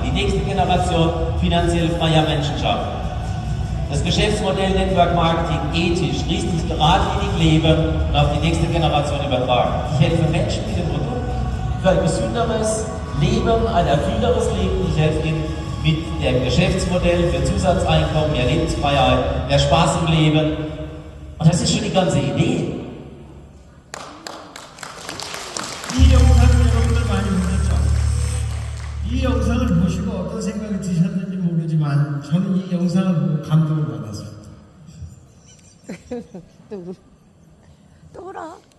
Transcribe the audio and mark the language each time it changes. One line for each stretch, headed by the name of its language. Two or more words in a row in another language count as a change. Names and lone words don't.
German: Die nächste Generation finanziell freier Menschen schaffen. Das Geschäftsmodell
English: Network Marketing
German: ethisch, richtig geradlinig leben und auf die nächste Generation übertragen. Ich helfe Menschen mit dem Produkt für ein gesünderes Leben, ein erfüllteres Leben. Ich helfe ihnen mit dem Geschäftsmodell für Zusatzeinkommen, mehr Lebensfreiheit, mehr Spaß im Leben. Und das ist schon die ganze Idee.
Korean: 이 영상을 여러분들 많이 보셨죠? 이 영상을 보시고 어떤 생각이 드셨는지 모르지만 저는 이 영상을 보고 감동을 받았습니다. 또 울어.